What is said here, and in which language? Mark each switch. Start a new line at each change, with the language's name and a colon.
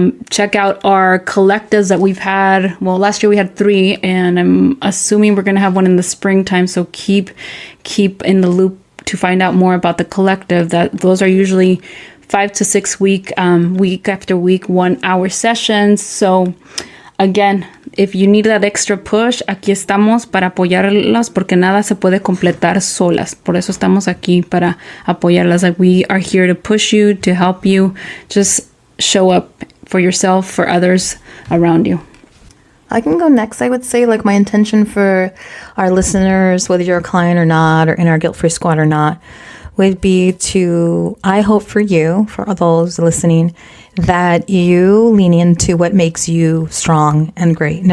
English: Check out our collectives that we've had. Well, last year we had 3, and I'm assuming we're going to have one in the springtime. So keep in the loop to find out more about the collective. That those are usually 5 to 6 week after week 1 hour sessions. So again, if you need that extra push,
Spanish: aquí estamos para apoyarlas porque nada se puede completar solas. Por eso estamos aquí para apoyarlas.
English: Like, we are here to push you, to help you. Just show up for yourself, for others around you. I can go next. I would say, like, my intention for our listeners, whether you're a client or not, or in our guilt-free squad or not, would be to, I hope for you, for all those listening, that you lean into what makes you strong and great.